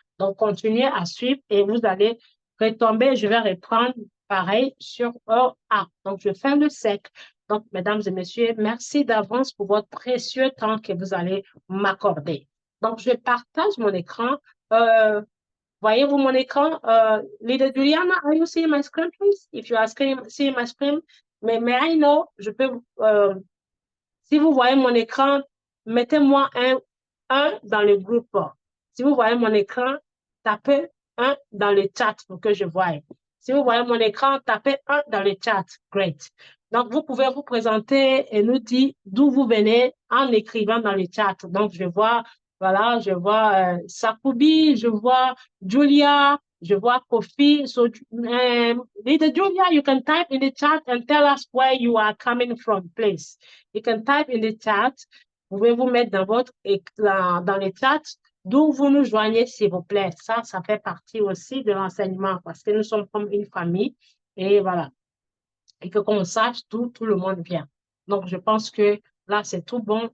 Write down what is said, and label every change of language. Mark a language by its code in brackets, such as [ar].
[fr] Donc, continuez à suivre et vous allez retomber. Je vais reprendre pareil sur A. Donc, je fais le sec. Donc, mesdames et messieurs, merci d'avance pour votre précieux temps que vous allez m'accorder. Donc, je partage mon écran. Voyez-vous mon écran? [en] Leader Juliana, are you seeing my screen, please? If you are seeing my screen, may I know, [fr] si vous voyez mon écran, mettez-moi un dans le groupe. Si vous voyez mon écran, tapez un dans le chat pour que je voie. Si vous voyez mon écran, tapez un dans le chat. Great. Donc, vous pouvez vous présenter et nous dire d'où vous venez en écrivant dans le chat. Donc, je vois, voilà, je vois Sakoubi, je vois Julia, je vois Kofi. [en] So, Leader Julia, you can type in the chat and tell us where you are coming from, please. You can type in the chat. [fr] Vous pouvez vous mettre dans le chat d'où vous nous joignez, s'il vous plaît. Ça fait partie aussi de l'enseignement parce que nous sommes comme une famille et voilà. Et que qu'on sache d'où tout le monde vient. Donc, je pense que là, c'est tout bon.